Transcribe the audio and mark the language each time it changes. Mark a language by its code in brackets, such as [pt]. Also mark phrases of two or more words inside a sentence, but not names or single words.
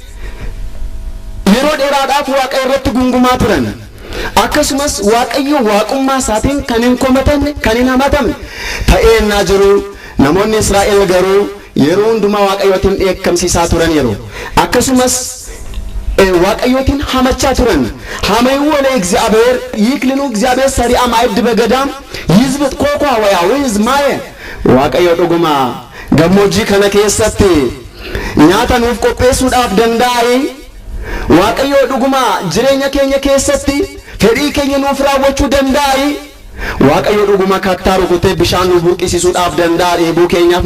[om] yeroo dheeraadhaaf Waaqayyo irratti gungumaa turan akkasumas Waaqayyo waaqummaa isaatiin kan hin komatamne kan hin hamatamne ta'eenna jiru namoonni Israa'el garuu yeroo hundumaa Waaqayyootiin dheekkamsiisaa turan yeroo akkasumas Waaqayyootiin hamachaa turan hamayuu oole [gez] እግዚአብሔር ይክልኑ እግዚአብሔር ሰሪዓ ማዕድ በገዳም ይዝብጥ ኮኳ ወያዊዝ ማየ [om] Waaqayyo dhuguma gammoojjii kana keessatti nyaata nuuf qopheessuudhaaf danda'e Waaqayyo dhuguma jireenya keenya keessatti fedhii keenya nuuf raawwachuu danda'e Waaqayyo dhuguma kattaa rukutee bishaan nuuf burqisiisuudhaaf danda'a dheebuu keenyaaf